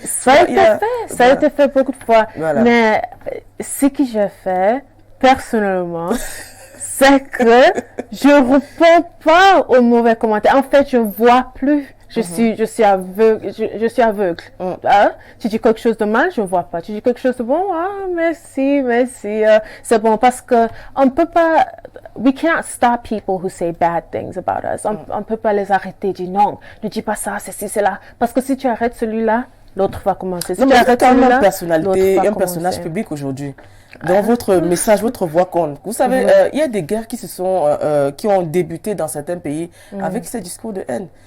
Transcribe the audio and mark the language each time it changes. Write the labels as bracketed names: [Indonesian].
[French] Ça a été fait beaucoup de fois. Voilà. Mais ce que j'ai fait, personnellement, c'est que je ne réponds pas aux mauvais commentaires. En fait, je ne vois plus. Je suis aveugle. Hein? Tu dis quelque chose de mal, je ne vois pas. Tu dis quelque chose de bon, ah, merci. C'est bon parce que on peut pas... [English] We cannot stop people who say bad things about us. [French] On ne peut pas les arrêter, dire non, ne dis pas ça, c'est cela. Parce que si tu arrêtes celui-là, l'autre va commencer. Si non, mais c'est quand même une personnalité, un personnage public aujourd'hui. Dans votre message, votre voix compte. Vous savez, il y a des guerres qui ont débuté dans certains pays avec ces discours de haine.